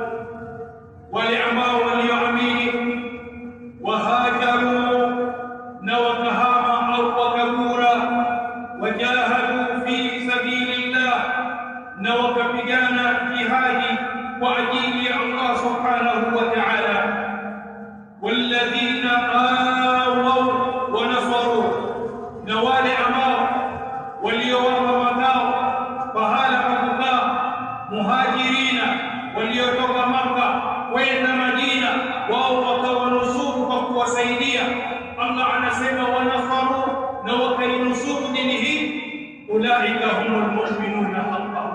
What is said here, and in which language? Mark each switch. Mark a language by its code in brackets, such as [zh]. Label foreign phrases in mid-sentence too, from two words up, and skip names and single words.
[sw] wale ambao walioamini, wahajaru, na wakahama au wakabura, [ar] وجاهدوا في سبيل الله, [sw] na wakapigana jihadi kwa ajili ya Allah subhanahu wa ta'ala, [ar] والذين آووا ونصروا, [sw] na wale ambao waliowapa makao pahala pa kukaa, muhajirina waliotoka Makka kwenda Madina, wao wakawanusuru kwa kuwasaidia. Allah anasema wanasaru, na wakainusuru dini hii, [ar] أولئك هم المؤمنون حقا.